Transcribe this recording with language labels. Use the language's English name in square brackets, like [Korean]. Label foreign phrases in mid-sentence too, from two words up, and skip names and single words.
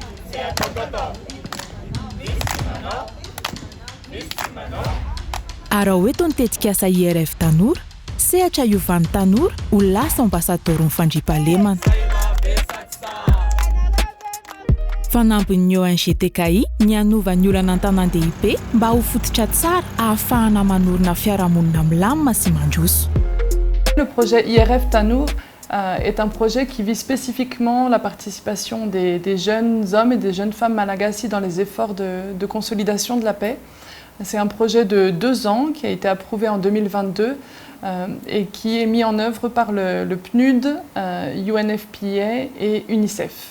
[Malagasy] Ary raha hoe toa nitetika asa IRF Tanora, sehatra iovan'ny tanora ho lasa ambasadôrony fandriam-pahalemana. Fanampin'ny ONG-TKI ny anova ny olana an-tanan-dehibe mba ho fototra tsara ahafahana manorina fiarahamonina milamina sy mandroso. [French] Le projet IRF Tanour est un projet qui vise spécifiquement la participation des jeunes hommes et des jeunes femmes malagasy dans les efforts de consolidation de la paix. C'est un projet de 2 ans qui a été approuvé en 2022 et qui est mis en œuvre par le PNUD, UNFPA et UNICEF.